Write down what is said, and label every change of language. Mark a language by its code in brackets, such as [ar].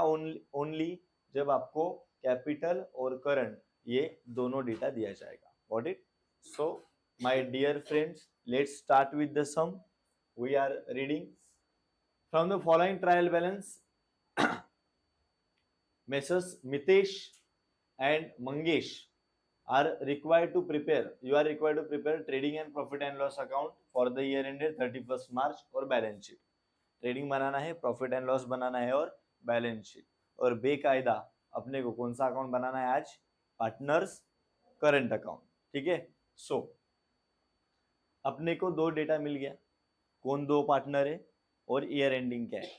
[hi] Only जब आपको capital और करंट ये दोनों डेटा दिया जाएगा। [en] Got it? So my dear friends, let's start with the sum. We are reading from the following trial balance. Messrs. Mitesh and Mangesh you are required to prepare trading and profit and loss account for the year ended 31st March और balance sheet. [hi] Trading बनाना है, profit and loss बनाना है और balance sheet. और बेकायदा अपने को कौन सा अकाउंट बनाना है आज? Partners current account. ठीक है। सो अपने को दो डेटा मिल गया, कौन दो पार्टनर है और ईयर एंडिंग क्या है।